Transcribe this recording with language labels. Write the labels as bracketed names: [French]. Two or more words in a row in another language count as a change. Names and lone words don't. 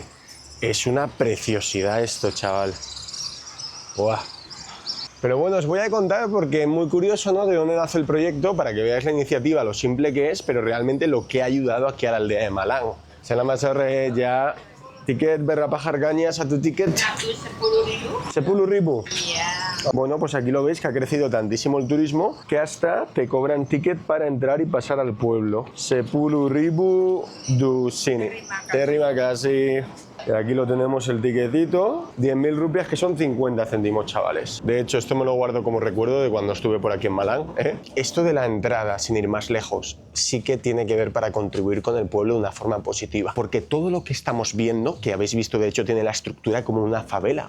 [Spanish] Es una preciosidad esto, chaval. ¡Buah! Pero bueno, os voy a contar porque es muy curioso, ¿no?, de dónde nace el proyecto, para que veáis la iniciativa, lo simple que es, pero realmente lo que ha ayudado aquí a la aldea de Malang. Se llama [Indonesian] ya... Ticket berapa harganya satu ticket? 10.000. [Spanish] Bueno, pues aquí lo veis que ha crecido tantísimo el turismo que hasta te cobran ticket para entrar y pasar al pueblo. [Indonesian] 10.000 du sini. Terima kasih. [Spanish] Y aquí lo tenemos el tiquetito, 10.000 rupias, que son 50 céntimos, chavales. De hecho, esto me lo guardo como recuerdo de cuando estuve por aquí en Malang, Esto de la entrada, sin ir más lejos, sí que tiene que ver para contribuir con el pueblo de una forma positiva. Porque todo lo que estamos viendo, que habéis visto, de hecho, tiene la estructura como una favela.